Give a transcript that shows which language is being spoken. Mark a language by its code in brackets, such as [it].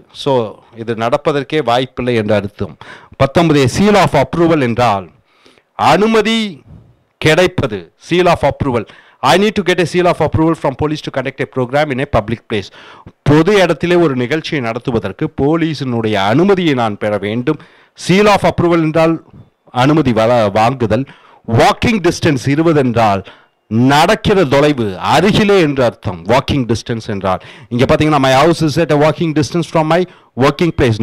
[ta] So இது நடப்பதற்கே வாய்ப்பில்லை என்று அர்த்தம். 19 சீல் ஆஃப் அப்ரூவல் என்றால் அனுமதி கிடைப்பது. [en] Seal of approval. I need to get a seal of approval from police to conduct a program in a public place. [ta] பொது இடத்திலே ஒரு நிகழ்ச்சியை நடத்துவதற்கு போலீசினுடைய அனுமதியை நான் பெற வேண்டும். சீல் ஆஃப் அப்ரூவல் என்றால் அனுமதி வாங்குதல். வாக்கிங் டிஸ்டன்ஸ் 20 என்றால் நடக்கிற தொலைவு, அருகிலே என்று அர்த்தம். [en] walking distance [ta] என்றால் இங்கே பார்த்தீங்கன்னா [en] My house is at a walking distance from my working place.